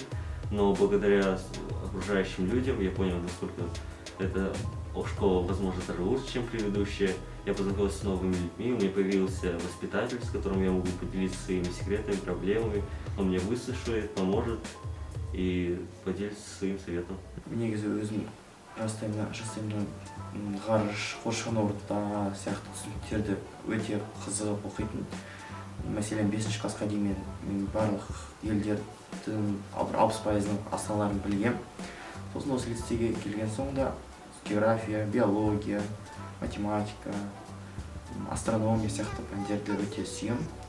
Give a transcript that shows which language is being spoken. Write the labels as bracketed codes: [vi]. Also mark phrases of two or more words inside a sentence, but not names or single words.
[ru] Но благодаря окружающим людям я понял, насколько эта школа, возможно, даже лучше, чем предыдущая. Я познакомился с новыми людьми, у меня появился воспитатель, с которым я могу поделиться своими секретами, проблемами. Он меня выслушает, поможет и поделится своим советом. [kk] Негізі өзім жастайымнан ғарыш, қоршаған орта сияқты түсініктерді өте қызығып оқитын. Мәселен 5-ші классқа дейін мен барлық елдердің 60%-ның астаналарын білгем. Сосын осы лицейге келген соңда география, биология, математика, астрономия сияқты пәндерді өте сүйем.